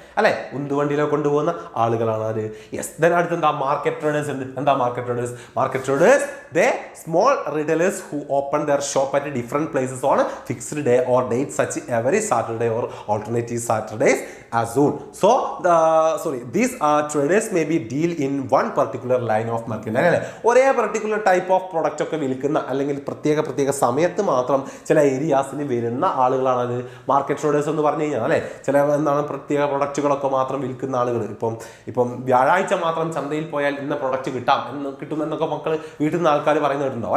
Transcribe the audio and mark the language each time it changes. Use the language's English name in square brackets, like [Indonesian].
[Malayalam] അല്ലെ, ഉന്തുവണ്ടിയിലോ കൊണ്ടുപോകുന്ന ആളുകളാണ് അത്. യെസ്, ദെൻ അടുത്ത് എന്താ? മാർക്കറ്റ് ട്രേഡേഴ്സ് ഉണ്ട്. എന്താ market traders? [English] Market traders they small retailers who open their shop at different places on fixed day or date such every Saturday or alternative Saturdays as soon. So these traders may be deal in one particular line of market. [Malayalam] അല്ലെ, ഒരേ particular type of product ഒക്കെ വിൽക്കുന്ന അല്ലെങ്കിൽ പ്രത്യേക സമയത്ത് മാത്രം ചില ഏരിയാസിന് വരുന്ന ആളുകളാണ് അത് മാർക്കറ്റ് ട്രേഡേഴ്സ് എന്ന് പറഞ്ഞു കഴിഞ്ഞാൽ. അല്ലെ, ചില എന്താണ് പ്രത്യേക പ്രൊഡക്റ്റുകളൊക്കെ മാത്രം വിൽക്കുന്ന ആളുകൾ. ഇപ്പം വ്യാഴാഴ്ച മാത്രം ചന്തയിൽ പോയാൽ ഇന്ന പ്രൊഡക്റ്റ് കിട്ടുമെന്നൊക്കെ മക്കൾ വീട്ടിൽ നിന്ന് ആൾക്കാർ പറയുന്നുണ്ടാവും.